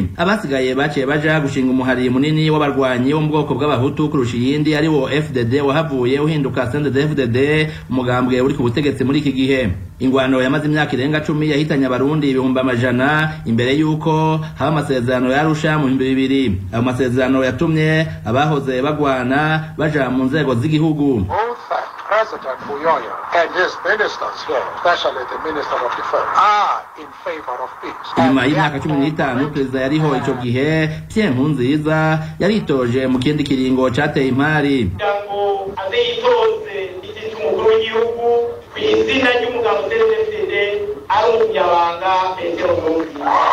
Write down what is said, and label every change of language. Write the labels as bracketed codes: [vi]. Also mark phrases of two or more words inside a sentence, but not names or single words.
[rn] Abasigaye baciye baja gushinga umuhari munini w'abarwanyi wo mu bwoko bw'abahutu kurusha iyindi ari wo FDD wahavuye uhinduka CNDD-FDD, umugambwe uri ku butegetsi muri iki gihe. Ingwano yamaze imyaka irenga 10 yahitanye abarundi ibihumbi amajana imbere yuko haba amasezerano yarusha mu 2000. Ayo masezerano yatumye abahoze bagwana baja mu nzego z'igihugu. [en] President Buyoya and his ministers here, especially the Minister of Defense, are in favor of peace. [rn] Nyuma y'imyaka 15 perezida yariho ico gihe Pierre Nkurunziza yaritoje mu kindi kiringo cateye impari. Ngo azitoze iki cy'umukuru w'igihugu kw'izina ry'umugabo CNDD ari umunyabanga Petero Nkurunziza.